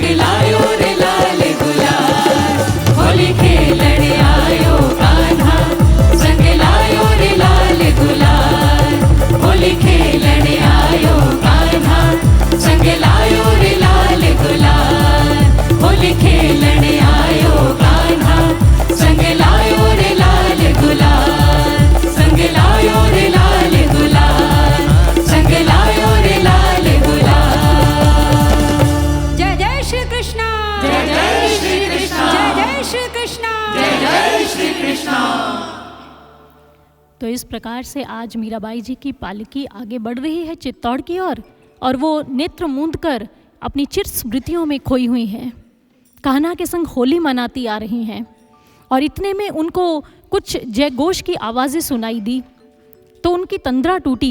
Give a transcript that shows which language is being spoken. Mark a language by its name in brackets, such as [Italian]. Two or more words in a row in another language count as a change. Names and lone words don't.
[Hindi] लायो रे लाल गुलाल, होली खेलन आयो कान्हा, संग लायो रे लाल गुलाल, होली खेलन आयो कान्हा, संग लायो रे लाल गुलाल, होली खेलन आयो कान्हा, संग लायो रे लाल गुलाल, संग लायो रे लाल गुलाल, संग लायो रे लाल गुलाल। जय जय श्री कृष्णा, जय जय श्री कृष्णा, जय जय श्री कृष्णा, जय जय श्री कृष्णा। तो इस प्रकार से आज मीराबाई जी की पालकी आगे बढ़ रही है चित्तौड़ की ओर, और वो नेत्र मूंद कर अपनी चिर स्मृतियों में खोई हुई हैं। कान्हा के संग होली मनाती आ रही हैं, और इतने में उनको कुछ जयघोष की आवाज़ें सुनाई दी, तो उनकी तंद्रा टूटी।